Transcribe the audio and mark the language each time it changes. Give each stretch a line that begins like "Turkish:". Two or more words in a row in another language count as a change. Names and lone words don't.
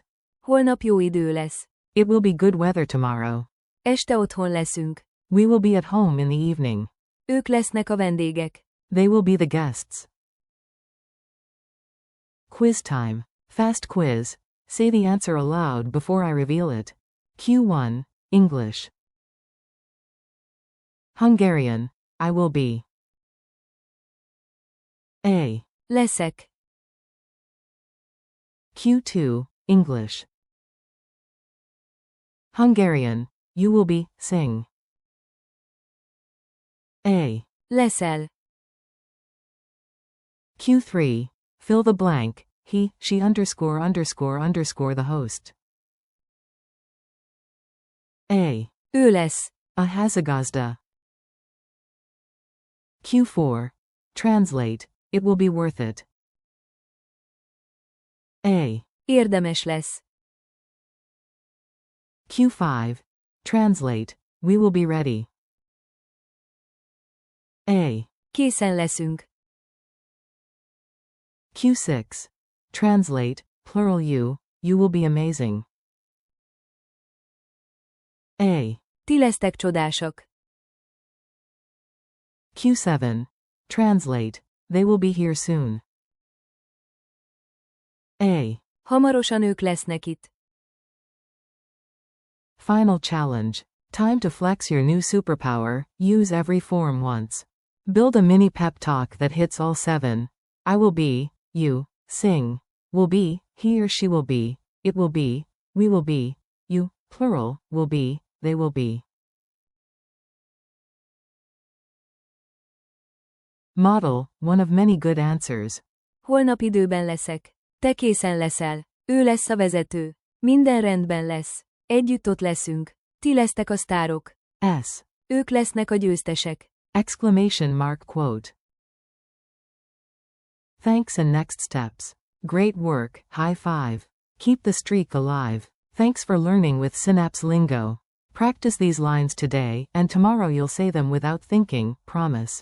Hungarian: Holnap jó idő lesz.
English: It will be good weather tomorrow.
Hungarian: Este otthon leszünk.
English: We will be at home in the evening.
Hungarian: Ők lesznek a vendégek.
English: They will be the guests. Quiz time. Fast quiz. Say the answer aloud before I reveal it. Q1, English. Hungarian. I will be. A.
Hungarian: Leszek.
English: Q2, English. Hungarian. You will be, sing. A.
Hungarian: Leszel.
English: Q3, fill the blank, he, she ___ the host. A.
Hungarian: Ő lesz. A házigazda.
English: Q4, translate, it will be worth it. A.
Hungarian: Érdemes lesz.
English: Q5, translate, we will be ready. A.
Hungarian: Készen leszünk.
English: Q6, translate, plural you will be amazing. A.
Hungarian: Ti lesztek csodásak.
English: Q7, translate, they will be here soon. A.
Hungarian: Hamarosan ők lesznek itt.
English: Final challenge. Time to flex your new superpower, use every form once. Build a mini pep talk that hits all 7. I will be, you, sing, will be, he or she will be, it will be, we will be, you, plural, will be, they will be. Model, one of many good answers.
Hungarian: Holnap időben leszek. Te készen leszel. Ő lesz a vezető. Minden rendben lesz. Együtt ott leszünk. Ti lesztek a sztárok. S. Ők lesznek a győztesek.
English: Exclamation mark quote. Thanks and next steps. Great work, high five. Keep the streak alive. Thanks for learning with Synapse Lingo. Practice these lines today, and tomorrow you'll say them without thinking, promise.